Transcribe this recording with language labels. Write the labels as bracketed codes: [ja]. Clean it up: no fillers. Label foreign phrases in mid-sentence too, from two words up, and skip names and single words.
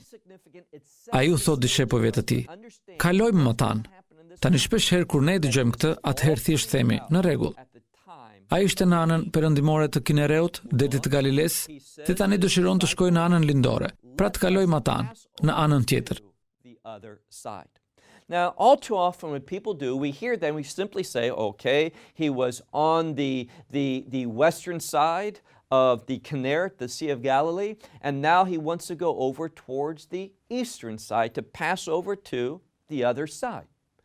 [sq] Ai u thot dishepujve të tij: kalojmë më tan. Tani shpesh herë kur ne dëgjojmë këtë, atëherë thjesht themi: në rregull. Ai ishte në anën perëndimore të Kinereut, detit të Galiles, dhe tani dëshiron të shkojë në anën lindore, pra të kalojë më tan, në anën tjetër. [en] Now, all too often when people do, we hear them, we simply say, okay, he was on the western side of the Kinneret, the Sea of Galilee, and now he wants to go over towards the eastern side to pass over to the other side.